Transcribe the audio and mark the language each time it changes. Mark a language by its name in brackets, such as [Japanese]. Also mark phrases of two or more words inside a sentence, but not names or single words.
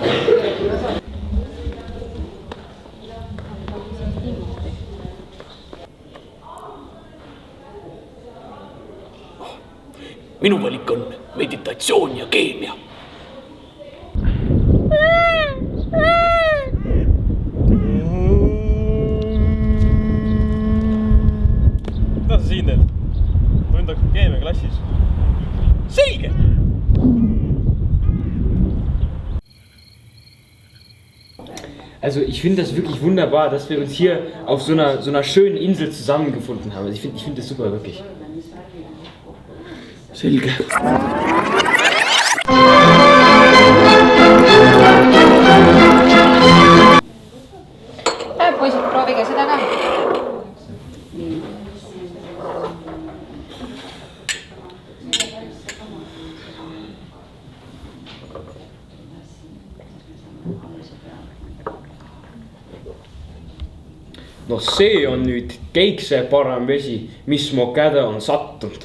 [Estonian] Minu valik on meditatsioon ja keemia. Mida sa siin teed? Tund hakkab keemia klassis. Selge! [German] Also ich finde das wirklich wunderbar, dass wir uns hier auf so einer schönen Insel zusammengefunden haben. Also ich finde das super, wirklich. [Estonian] Selge. Poisid, proovige seda ka. No see on nüüd keikse parem vesi, mis mu käde on sattunud.